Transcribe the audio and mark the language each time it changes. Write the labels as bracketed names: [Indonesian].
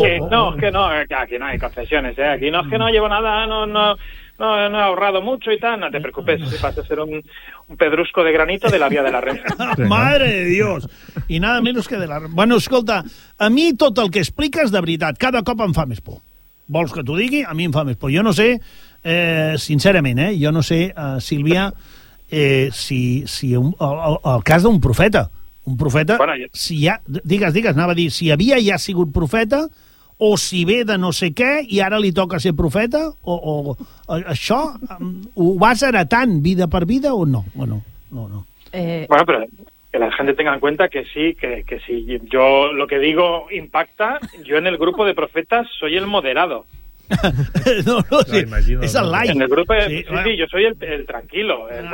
[Spanish] Que aquí no hay concesiones, ¿eh? Aquí no es que no llevo nada, no he ahorrado mucho y tal. No te preocupes, si vas a ser un pedrusco de granito de la vía de la Renfe. Madre de Dios. Y nada menos que de la... [Catalan] Bueno, escolta, a mi tot el que expliques de veritat, cada cop em fa més por. Vols que t'ho digui? A mi em fa més por. Jo no sé, sincerament, ¿eh? Jo no sé, Sílvia... si el cas d'un profeta. Un profeta, bueno, si ja... Digues, anava a dir, si havia ja sigut profeta, o si ve de no sé què i ara li toca ser profeta, o això, ho vas heretant vida per vida o no? No. [Spanish] Bueno, però que la gente tenga en cuenta que sí, que si yo lo que digo impacta, yo en el grupo de profetas soy el moderado. No, sí. Imagino, es el, ¿no? En el grupo, sí, bueno. Sí, yo soy el tranquilo.